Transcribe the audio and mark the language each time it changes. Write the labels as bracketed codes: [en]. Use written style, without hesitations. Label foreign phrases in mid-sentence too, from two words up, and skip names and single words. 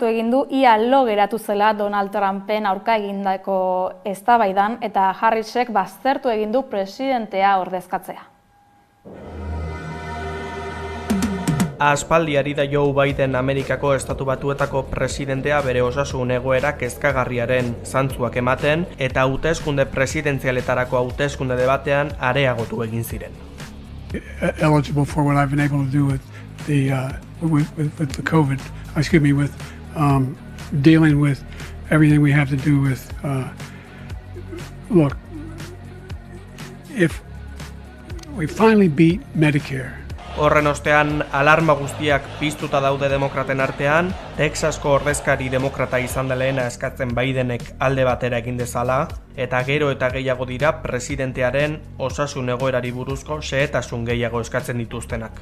[eu] egin du ia lo geratu zela Donald Trumpen aurka egindako eztabaidan eta Harrisek baztertu egin du presidentea ordezkatzea. Aspaldi ari da Joe Biden Amerikako Estatu Batuetako presidentea bere osasun egoera kezkagarriaren zantzuak ematen eta hauteskunde presidentzialetarako hauteskunde debatean areagotu egin ziren. [en] Eligible for what I've been able to do with the COVID, with dealing with everything we have to do with, look, if we finally beat Medicare, [eu] Horren ostean, alarma guztiak piztuta daude demokraten artean, Texasko ordezkari demokrata izan deleena eskatzen Bidenek alde batera egin dezala, eta gero eta gehiago dira presidentearen osasun egoerari buruzko xehetasun gehiago eskatzen dituztenak.